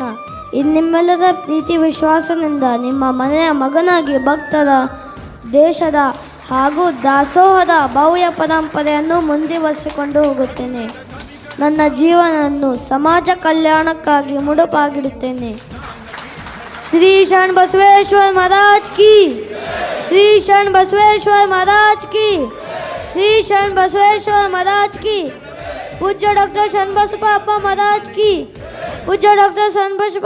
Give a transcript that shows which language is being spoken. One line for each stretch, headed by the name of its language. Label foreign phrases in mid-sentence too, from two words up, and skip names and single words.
Kannada: ನಿಮ್ಮೆಲ್ಲರ ಪ್ರೀತಿ ವಿಶ್ವಾಸದಿಂದ ನಿಮ್ಮ ಮನೆಯ ಮಗನಾಗಿ ಭಕ್ತರ, ದೇಶದ ಹಾಗೂ ದಾಸೋಹದ ಭವ್ಯ ಪರಂಪರೆಯನ್ನು ಮುಂದುವರಿಸಿಕೊಂಡು ಹೋಗುತ್ತೇನೆ. ನನ್ನ ಜೀವನವನ್ನು ಸಮಾಜ ಕಲ್ಯಾಣಕ್ಕಾಗಿ ಮುಡುಪಾಗಿಡುತ್ತೇನೆ. ಶ್ರೀ ಶರಣ ಬಸವೇಶ್ವರ ಮಹಾರಾಜ್ ಕಿ, ಶ್ರೀ ಶರಣ ಬಸವೇಶ್ವರ ಮಹಾರಾಜ್ ಕಿ, ಶ್ರೀ ಶರಣ ಬಸವೇಶ್ವರ ಮಹಾರಾಜ್ ಕಿ.
Hindi: पूज्य डॉक्टर शरणबसप्पा महाराज की, पूज्य डॉक्टर शरणबसप्पा